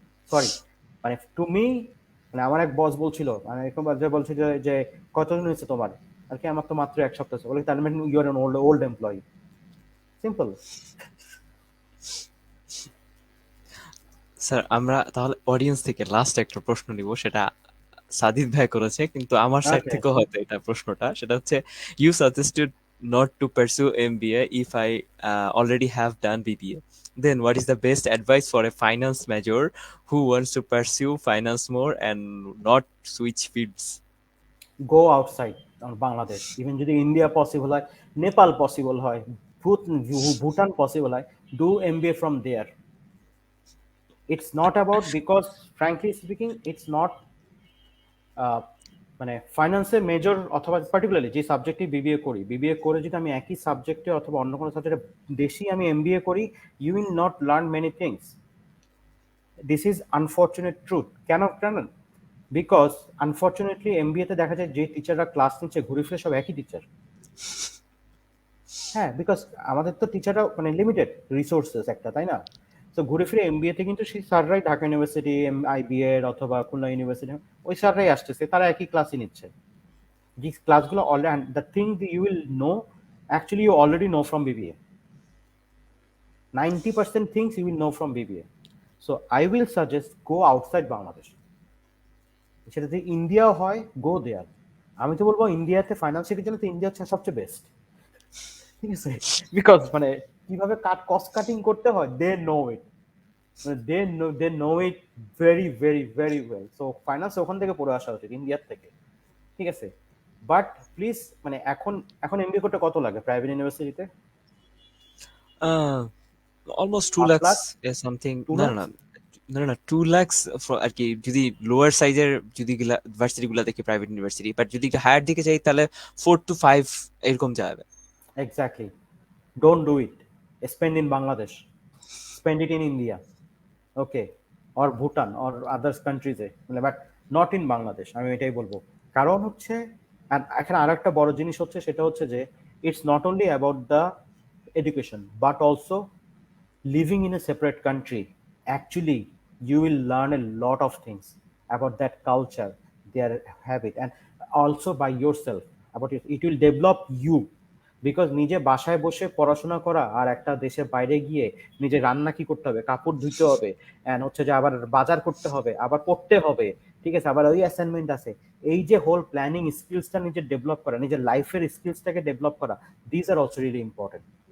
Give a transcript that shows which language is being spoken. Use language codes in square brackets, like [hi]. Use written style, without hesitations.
[bn] Sorry, মানে তুমি, মানে আমার এক বস বলছিল, মানে এরকম যে বলছে যে যে কতদিন হয়েছে তোমার, আর কি আমার তো মাত্র এক সপ্তাহ হয়েছে, বলে তার মানে [en] You are old old employee. Simple. [bn] Sir আমরা তাহলে অডিয়েন্স থেকে লাস্ট একটা প্রশ্ন নিব, সেটা সাদিদ ভাই করেছে, কিন্তু আমার সাইড [en] okay, [bn] থেকেও হয়তো এটা প্রশ্নটা, সেটা হচ্ছে [en] You suggested not to pursue MBA if I already have done BBA. Then what is the best advice for a finance major who wants to pursue finance more and not switch fields? Go outside Bangladesh, even যদি India possible হয়, Nepal possible হয়, Bhutan possible হয়, do MBA from there. It's not about, because frankly speaking it's not, [bn] মানে ফাইন্যান্সে major অথবা particularly যে সাবজেক্টে BBA করি, বিবিএ করে যদি আমি একই সাবজেক্টে অথবা অন্য কোনো সাবজেক্টে বেশি আমি এমবিএ করি, [en] You will not learn many things. This is unfortunate truth. [bn] কেন জানেন? বিকজ আনফর্চুনেটলি এমবিএতে দেখা যায় যে টিচাররা ক্লাস নিচ্ছে ঘুরে ফিরে সব একই টিচার। হ্যাঁ, বিকজ আমাদের তো টিচাররা মানে লিমিটেড রিসোর্সেস একটা, তাই না? তো ঘুরে ফিরে এমবিএতে কিন্তু সেই স্যাররাই ঢাকা ইউনিভার্সিটি, আইবিএ অথবা খুলনা ইউনিভার্সিটি, ওই স্যাররাই আসতেছে, তারা একই ক্লাসই নিচ্ছে। [en] These classগুলো already, the thing that you will know, actually you already know from BBA. 90% things you will know from BBA. So I will suggest go outside Bangladesh. [bn] সেটা যদি ইন্ডিয়াও হয়, [en] Go there. [bn] আমি তো বলবো ইন্ডিয়াতে ফাইন্যান্স শেখার জন্য তো ইন্ডিয়া হচ্ছে সবচেয়ে বেস্ট। ঠিক আছে, বিকজ মানে কিভাবে কস্ট কাটিং করতে হয়, [en] They know it, মানে they know it very very very well. [bn] So finance ওখান থেকে পড়ে আসা উচিত, ইন্ডিয়ার থেকে। ঠিক আছে, বাট প্লিজ, মানে এখন এখন এমবিএ করতে কত লাগে প্রাইভেট ইউনিভার্সিটিতে? [en] Uh, almost 2 [bn] পাঁচ [en] lakhs [bn] lakh [en] is something. Two No, no, [bn] lakh [en] no. No, no, no, 2 lakhs for [bn] আর কি যদি লোয়ার সাইজের যদি ইউনিভার্সিটি গুলা দেখি, প্রাইভেট ইউনিভার্সিটি, বাট যদি একটু হায়ার দিকে যাই তাহলে 4 to 5 এরকম যাবে। [en] exactly, don't do it, spend in Bangladesh, spend it in India, okay, or Bhutan or others কান্ট্রিজে, মানে but not in Bangladesh, [bn] আমি এটাই বলবো। কারণ হচ্ছে, আর এখানে আর একটা বড় জিনিস হচ্ছে, সেটা হচ্ছে যে [en] It's not only about the education, but also living in a separate country. Actually, you will learn a lot of things about that culture, their habit, and also by yourself about it. It will develop you, [bn] because নিজে বাসায় বসে পড়াশোনা করা আর একটা দেশের বাইরে গিয়ে নিজে রান্না কি করতে হবে, কাপড় ধুতে হবে, এন্ড হচ্ছে যে আবার বাজার করতে হবে, আবার পড়তে হবে, ঠিক আছে, আবার ওই অ্যাসাইনমেন্ট আছে, এই যে হোল প্ল্যানিং স্কিলসটা নিজে ডেভেলপ করা, নিজের লাইফের স্কিলসটাকে ডেভেলপ করা, [en] These are also really important.